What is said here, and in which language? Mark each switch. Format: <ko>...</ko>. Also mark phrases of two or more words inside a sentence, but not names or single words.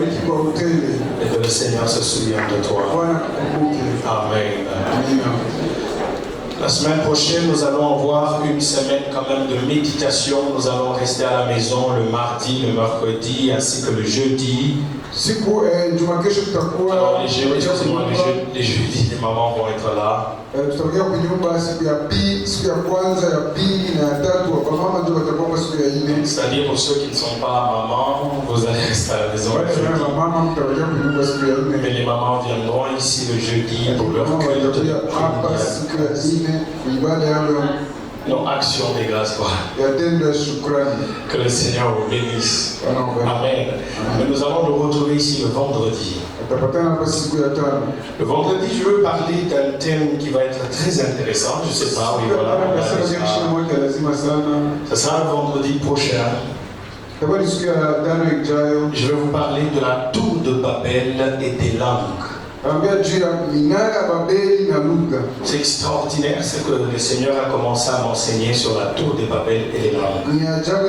<fr>Et que le Seigneur se souvienne de toi. Amen. La semaine prochaine, nous allons avoir une semaine quand même de méditation. Nous allons rester à la maison le mardi, le mercredi ainsi que le jeudi.</fr> <sw>Siku Juma kesho tutakuwa</sw> <fr>Alors les jeudis, les mamans vont être là.</fr> <sw>tutakuja kunyumba siku ya pili, siku ya kwanza, ya pili na ya tatu. Wamama ndio watakuwa siku ya nne.</sw> <fr>C'est-à-dire pour ceux qui ne sont pas mamans, vous allez rester à la maison le jeudi.</fr> <sw>Mama mtakuja kunyumba siku ya nne.</sw> <fr>Mais les mamans viendront ici le jeudi pour leur culte de</fr> <sw>hapa siku ya nne ibada yao</sw> <fr>non, action des grâces, quoi.</fr> <sw>ya tendo ya shukrani.</sw> <fr>Que le Seigneur vous bénisse. Amen. Mais nous allons nous retrouver ici le vendredi.</fr> <sw>Tutapatana hapa siku ya tano.</sw> <fr>Le vendredi, je veux parler d'un thème qui va être très intéressant. Je ne sais pas, oui, voilà. Ce sera le vendredi prochain. Je vais vous parler de la tour de Babel et des langues. C'est extraordinaire ce que le Seigneur a commencé à m'enseigner sur la tour de Babel et les langues.</fr>